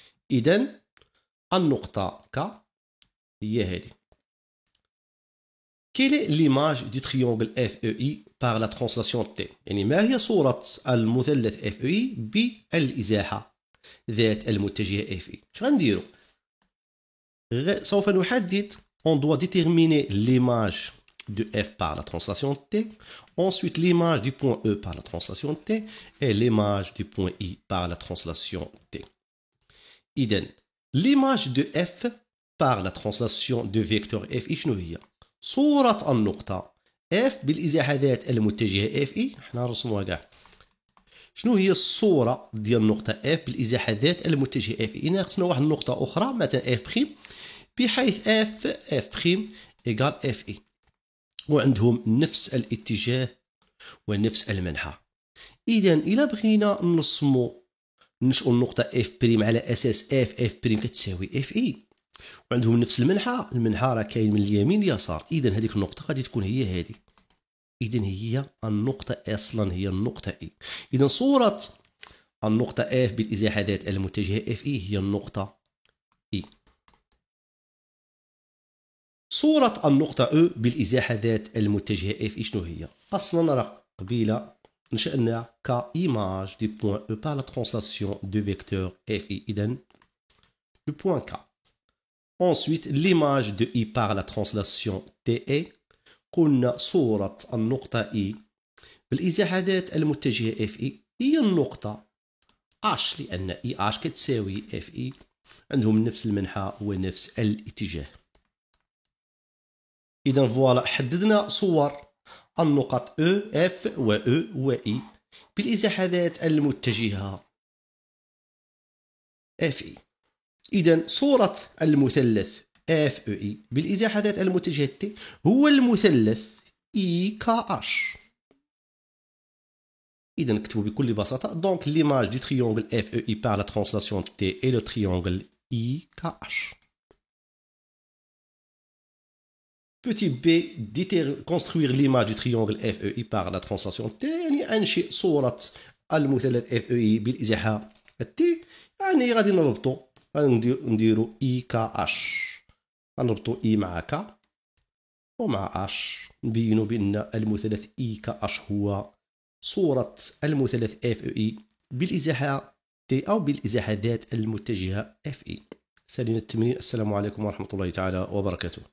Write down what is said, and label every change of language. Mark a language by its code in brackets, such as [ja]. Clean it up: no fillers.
[ar] اذا النقطة K هي هذه. [fr] Quelle est l'image du triangle FEI par la translation T؟ [ar] يعني ما هي صورة المثلث FEI بالإزاحة ذات المتجهة FE؟ اش غنديرو؟ سوف نحدد [fr] on doit déterminer l'image de f par la translation t, ensuite l'image du point E par la translation t, et l'image du point I par la translation t. [ar] إذن [fr] l'image de f par la translation de vecteur fi [ar] شنو هي؟ صورة النقطة f بالإزاحة ذات المتجهة fi. حنا نرسموها كاع. شنو هي الصورة ديال النقطة f بالإزاحة ذات المتجهة fi؟ إذا خصنا واحد النقطة أخرى مثلا f بريم بحيث f بريم إيكال fi وعندهم نفس الاتجاه ونفس المنحى. إذا إلا بغينا ننشئوا النقطة f بريم على أساس f بريم كتساوي fi وعندهم نفس المنحى راه كاين من اليمين لليسار. إذا هذيك النقطة غادي تكون هي هذه. إذا هي النقطة أصلا هي النقطة E. إذا صورة النقطة F بالإزاحة ذات المتجهة FE هي النقطة E. صورة النقطة E بالإزاحة ذات المتجهة FE شنو هي؟ أصلا راه قبيلة نشأنا كإيماج دو بوان E [fr] par la translation de vecteur FE. إذا le point K. Ensuite l'image de I par la translation TE. [ar] قلنا صورة النقطة E بالإزاحة ذات المتجهة FE هي النقطة H لأن EH كتساوي FE عندهم نفس المنحى ونفس الاتجاه. إذا فوالا حددنا صور النقط E F و E و E بالإزاحة ذات المتجهة FE. إذا صورة المثلث FEI بالإزاحة ذات المتجهة T هو المثلث IKH. إذا نكتبوا بكل بساطة [fr] donc l'image du triangle FEI par la translation T est le triangle IKH. Petit b, construire l'image du triangle FEI par la translation T [ar] يعني أنشئ صورة المثلث FEI بالإزاحة T. يعني غادي نديرو IKH غنربطو إي مع ك ومع اش نبينو بأن المثلث إي كأش هو صورة المثلث اف اي بالإزاحة تي أو بالإزاحة ذات المتجهة اف اي. سالينا التمرين. السلام عليكم ورحمة الله تعالى وبركاته.